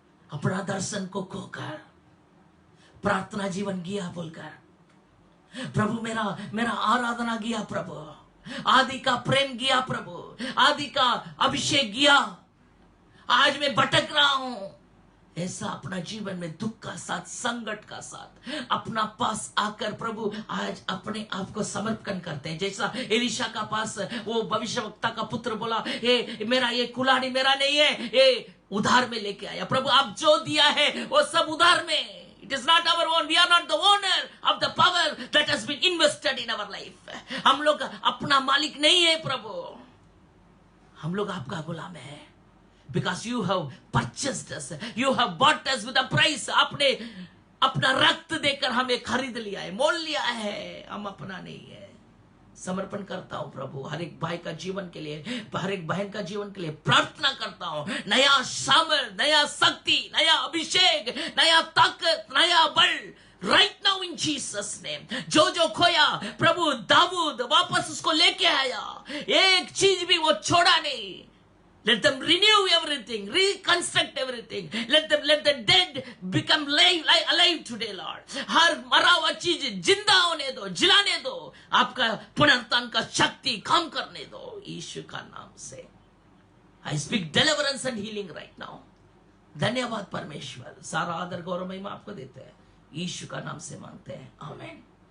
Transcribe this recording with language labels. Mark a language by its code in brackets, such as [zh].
[hi] अपना दर्शन को खोकर, प्रार्थना जीवन गया बोलकर, प्रभु मेरा आराधना गया, प्रभु आदि का प्रेम गया, प्रभु आदि का अभिषेक गया, आज मैं भटक रहा हूं, ऐसा अपना जीवन में दुख का साथ, संकट का साथ अपना पास आकर प्रभु आज अपने आप को समर्पण करते हैं। जैसा एलिशा का पास वो भविष्यवक्ता का पुत्र बोला, मेरा ये कुल्हाड़ी मेरा नहीं है, ये उधार में लेके आया। प्रभु आप जो दिया है वो सब उधार में। [en] It is not our own. We are not the owner of the power that has been invested in our life. [hi] हम लोग अपना मालिक नहीं है प्रभु, हम लोग आपका गुलाम है। [en] Because you have purchased us, you have bought us with a price. [hi] आपने अपना रक्त देकर हमें खरीद लिया है, मोल लिया है, हम अपना नहीं है। समर्पण करता हूं प्रभु। हर एक भाई का जीवन के लिए, हर एक बहन का जीवन के लिए प्रार्थना करता हूं। नया सामर्थ, नया शक्ति, नया अभिषेक, नया ताकत, नया बल [en] Right now in Jesus name. [hi] जो खोया प्रभु, दाऊद वापस उसको लेके आया, एक चीज भी वो छोड़ा नहीं। [en] Let them renew everything, reconstruct everything. Let the dead become alive today, Lord. [hi] हर मरा हुआ चीज जिंदा होने दो, जिलाने दो। आपका पुनरुत्थान का शक्ति काम करने दो यीशु का नाम से। [en] I speak deliverance and healing right now. [hi] धन्यवाद परमेश्वर। सारा आदर गौरव महिमा आपको देते हैं, यीशु का नाम से मांगते हैं, आमीन।